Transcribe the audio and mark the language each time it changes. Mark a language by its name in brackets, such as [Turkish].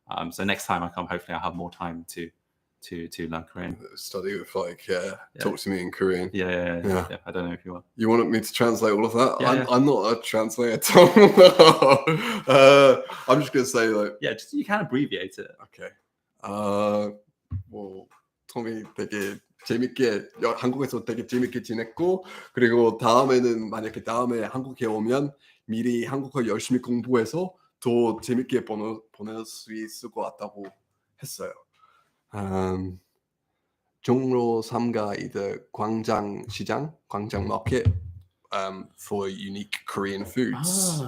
[English] So next time I come, hopefully I'll have more time to learn Korean. Study with like talk to me in Korean. Yeah. I don't know if you want. You want me to translate all of that? Yeah. I'm not a translator. I'm just gonna say like just you can abbreviate it. Okay. [Korean] 뭐 톰이 되게 재밌게 한국에서 되게 재밌게 지냈고 그리고 다음에는 만약에 다음에 한국에 오면 미리 한국어 열심히 공부해서 더 재밌게 보낼 수 있을 것 같다고 했어요. [English] 종로 3가 either 광장 market for unique Korean foods.